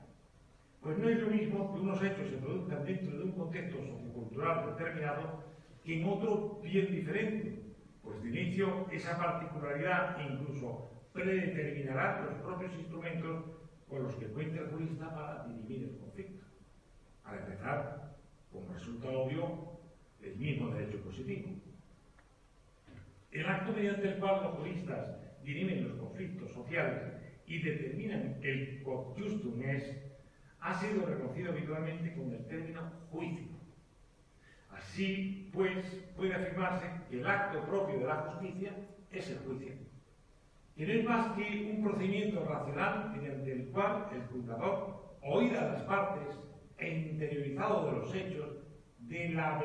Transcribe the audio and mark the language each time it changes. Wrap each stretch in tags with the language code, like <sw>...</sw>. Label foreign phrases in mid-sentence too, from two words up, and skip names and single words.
<es>Pues no es lo mismo que unos hechos se produzcan dentro de un contexto sociocultural determinado que en otro bien diferente, pues de inicio esa particularidad incluso predeterminará los propios instrumentos con los que cuenta el jurista para dirimir el conflicto. Para empezar, como resulta obvio, el mismo derecho positivo. El acto mediante el cual los juristas dirimen los conflictos sociales y determinan el</es> <la>quod justum est</la> <es>ha sido reconocido habitualmente con el término juicio. Así, pues, puede afirmarse que el acto propio de la justicia es el juicio, que no es más que un procedimiento racional mediante el cual el juzgador, oídas las partes e interiorizado de los hechos, de la</es>